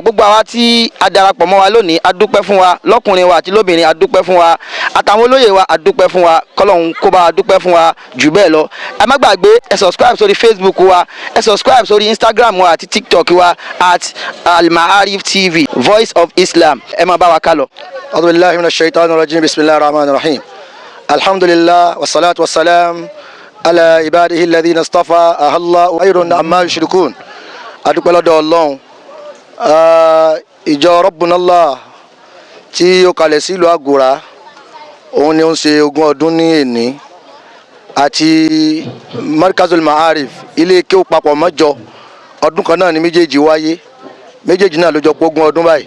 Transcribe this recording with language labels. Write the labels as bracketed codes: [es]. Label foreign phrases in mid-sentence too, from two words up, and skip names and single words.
[yo] Gbogbo àwa tí a darapọ̀ mọ́ wa lónìí a dúpẹ́ fún wa, lọ́kùnrin wa àti lóbìnrin a dúpẹ́ fún wa, àtàwọn olóyè wa a dúpẹ́ fún wa, kọ́lọ́hún kó bá a dúpẹ́ fún wa jù bẹ́ẹ̀ lọ. Ẹ má gbàgbé ẹ subscribe sórí Facebook wa, ẹ subscribe sórí Instagram wa àti TikTok wa at Al-Ma'arif TV Voice of Islam. Ẹ má bá wa ká lọ. [ar] أعوذ بالله من الشيطان الرجيم. بسم الله الرحمن الرحيم. الحمد لله والصلاة والسلام على عباده الذين اصطفى آلله خير أما يشركون. [yo] Adúpẹ́ lọ́dọ̀ Ọlọ́run. Ìjọ Rabbunallah tí ó kalẹ̀ sílùú Àgùrà òun ni ó ń ṣe 20 ọdún ní èní, àti Markazul Ma'arif ilé kéwú papọ̀ mọ́jọ ọdún kan náà ni méjèèjì wáyé, méjèèjì náà ló jọ pé 20 ọdún báyìí.